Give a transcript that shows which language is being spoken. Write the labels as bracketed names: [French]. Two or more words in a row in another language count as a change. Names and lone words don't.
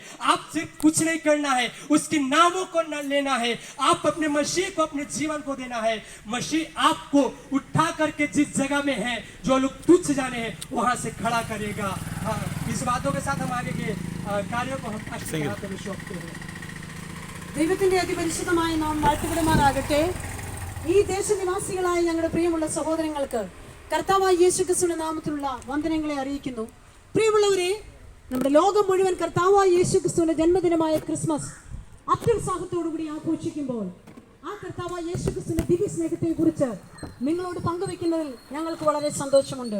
[Hindi] आप सिर्फ कुछ नहीं करना है, उसके नामों को न लेना है, आप अपने मसीह को, अपने जीवन को देना है। मसीह आपको उठा करके जिस जगह में है, जो लोग तुच्छ जाने हैं, वहां से खड़ा करेगा। हाँ, इस बातों के साथ हम आगे के कार्यों को हम सौंपते हैं। [Malayalam] ദൈവത്തിന്റെ അതിപരിശുദ്ധമായ നാമം വാഴ്ത്തപ്പെടുമാറാകട്ടെ. ഈ ദേശനിവാസികളായ ഞങ്ങളുടെ പ്രിയമുള്ള സഹോദരങ്ങൾക്ക് കർത്താവായ യേശുക്രിസ്തുവിന്റെ നാമത്തിലുള്ള വന്ദനങ്ങളെ അറിയിക്കുന്നു. പ്രിയമുള്ളവരെ, നമ്മുടെ ലോകം മുഴുവൻ കർത്താവായ യേശുക്രിസ്തുവിന്റെ ജന്മദിനമായ ക്രിസ്മസ് അത്യുത്സാഹത്തോടുകൂടി ആഘോഷിക്കുമ്പോൾ, ആ കർത്താവായ യേശുക്രിസ്തുവിന്റെ ദിവ്യ സ്നേഹത്തെ കുറിച്ച് നിങ്ങളോട് പങ്കുവെക്കുന്നതിൽ ഞങ്ങൾക്ക് വളരെ സന്തോഷമുണ്ട്.